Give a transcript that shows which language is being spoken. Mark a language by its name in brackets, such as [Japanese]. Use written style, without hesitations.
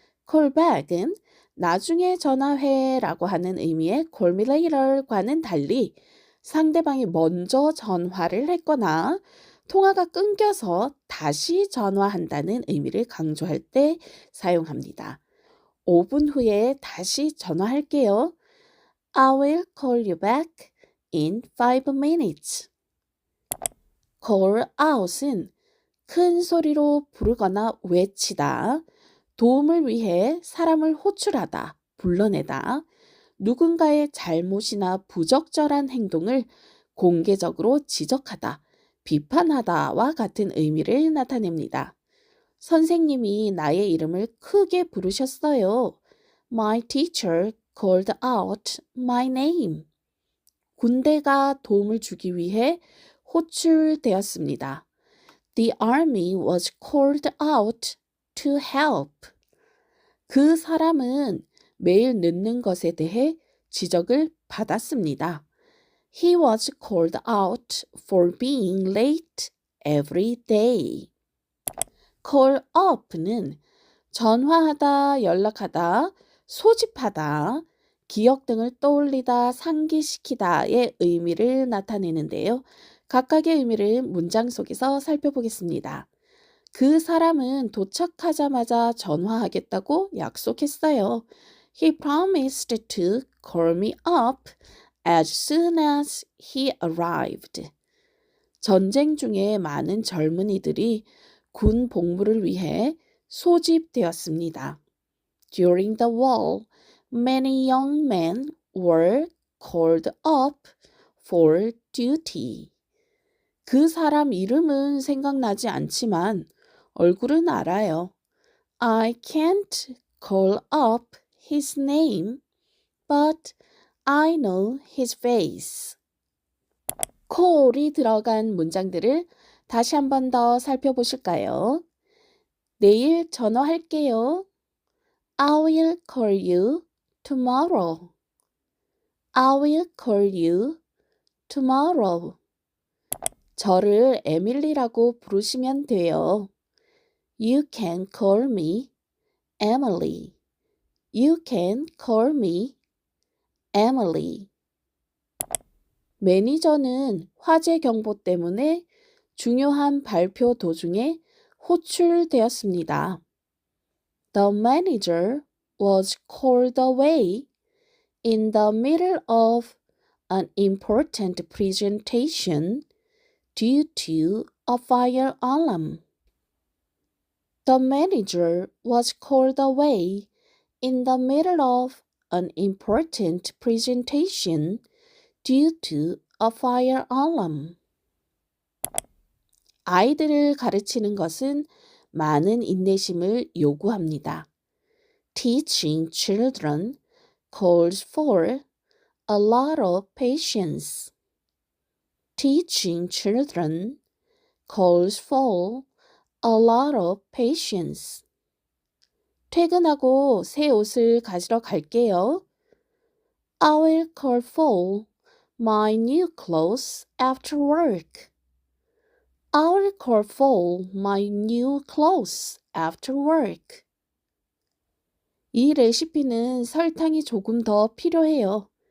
[Korean] call back은 나중에 전화해라고 하는 의미의 call me later과는 달리 상대방이 먼저 전화를 했거나 통화가 끊겨서 다시 전화한다는 의미를 강조할 때 사용합니다. 5분 후에 다시 전화할게요. [English] I will call you back in 5 minutes. [Korean] call out은 큰 소리로 부르거나 외치다, 도움을 위해 사람을 호출하다, 불러내다, 누군가의 잘못이나 부적절한 행동을 공개적으로 지적하다, 비판하다와 같은 의미를 나타냅니다. 선생님이 나의 이름을 크게 부르셨어요. [English] My teacher called out my name. [Korean] 군대가 도움을 주기 위해 호출되었습니다. [English] The army was called out to help. [Korean] 그 사람은 매일 늦는 것에 대해 지적을 받았습니다. [English] He was called out for being late every day. [Korean] call up는 전화하다, 연락하다, 소집하다, 기억 등을 떠올리다, 상기시키다의 의미를 나타내는데요. 각각의 의미를 문장 속에서 살펴보겠습니다. 그 사람은 도착하자마자 전화하겠다고 약속했어요. [English] He promised to call me up as soon as he arrived. [Korean] 전쟁 중에 많은 젊은이들이 군 복무를 위해 소집되었습니다. [English] During the war, many young men were called up for duty. [Korean] 그 사람 이름은 생각나지 않지만 얼굴은 알아요. [English] I can't call up his name, but I know his face. [Korean] call이 들어간 문장들을 다시 한 번 더 살펴보실까요? 내일 전화할게요. [English] I will call you tomorrow. I will call you tomorrow. [Korean] 저를 에밀리라고 부르시면 돼요. [English] You can call me Emily. You can call me Emily. [Korean] 매니저는 화재 경보 때문에 중요한 발표 도중에 호출되었습니다. [English] The manager was called away in the middle of an important presentation due to a fire alarm. The manager was called away in the middle of an important presentation due to a fire alarm. [Korean] 아이들을 가르치는 것은 많은 인내심을 요구합니다. [English] Teaching children calls for a lot of patience. Teaching children calls for a lot of patience. [Korean] 퇴근하고 새 옷을 가지러 갈게요. [English] I will call for my new clothes after work. I will call for my new clothes after work. [Korean] 이 레시피는 설탕이 조금 더 필요해요.